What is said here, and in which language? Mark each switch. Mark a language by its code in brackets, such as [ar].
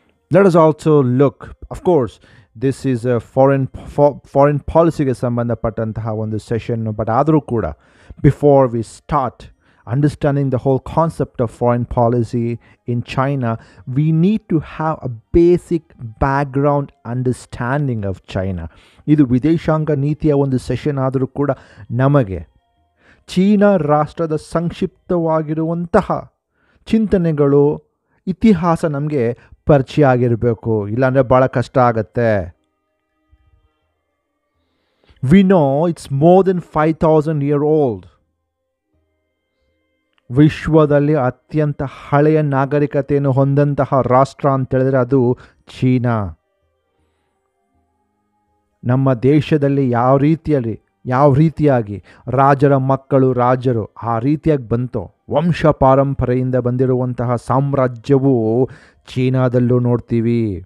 [en] Let us also look, of course, this is a foreign [kn] ಪಾಲಿಸಿಗೆ ಸಂಬಂಧಪಟ್ಟಂತಹ ಒಂದು session, but ಆದರೂ ಕೂಡ [en] Before we start understanding the whole concept of foreign policy in China, we need to have a basic background understanding of China. [kn] ಇದು ವಿದೇಶಾಂಗ ನೀತಿಯ ಒಂದು session ಆದರೂ ಕೂಡ ನಮಗೆ ಚೀನಾ ರಾಷ್ಟ್ರದ ಸಂಕ್ಷಿಪ್ತವಾಗಿರುವಂತಹ ಚಿಂತನೆಗಳು, ಇತಿಹಾಸ ನಮಗೆ ಪರಿಚಯ ಆಗಿರಬೇಕು, ಇಲ್ಲಾಂದರೆ ಭಾಳ ಕಷ್ಟ ಆಗುತ್ತೆ. [en] We know it's more than 5,000 years old. [kn] ವಿಶ್ವದಲ್ಲಿ ಅತ್ಯಂತ ಹಳೆಯ ನಾಗರಿಕತೆಯನ್ನು ಹೊಂದಂತಹ ರಾಷ್ಟ್ರ ಅಂತ ಹೇಳಿದ್ರೆ ಅದು ಚೀನಾ. ನಮ್ಮ ದೇಶದಲ್ಲಿ ಯಾವ ರೀತಿಯಾಗಿ ರಾಜರ ಮಕ್ಕಳು ರಾಜರು ಆ ರೀತಿಯಾಗಿ ಬಂತೋ, ವಂಶ ಪಾರಂಪರೆಯಿಂದ ಬಂದಿರುವಂತಹ ಸಾಮ್ರಾಜ್ಯವು ಚೀನಾದಲ್ಲೂ ನೋಡ್ತೀವಿ.